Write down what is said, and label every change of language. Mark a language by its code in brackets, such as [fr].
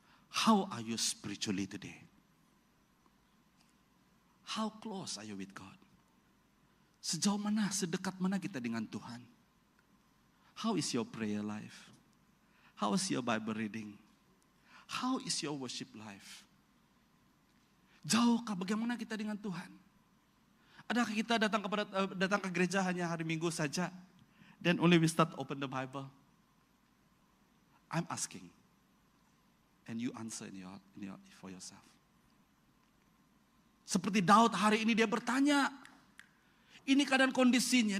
[en] How are you spiritually today? How close are you with God? [ms] Sejauh mana, sedekat mana kita dengan Tuhan? [en] How is your prayer life? How is your Bible reading? How is your worship life? [ms] Jauhkah bagaimana kita dengan Tuhan? Adakah kita datang ke gereja hanya hari Minggu saja? [en] Then only we start open the Bible. I'm asking. And you answer for yourself. [ms] Seperti Daud hari ini dia bertanya. Ini keadaan kondisinya.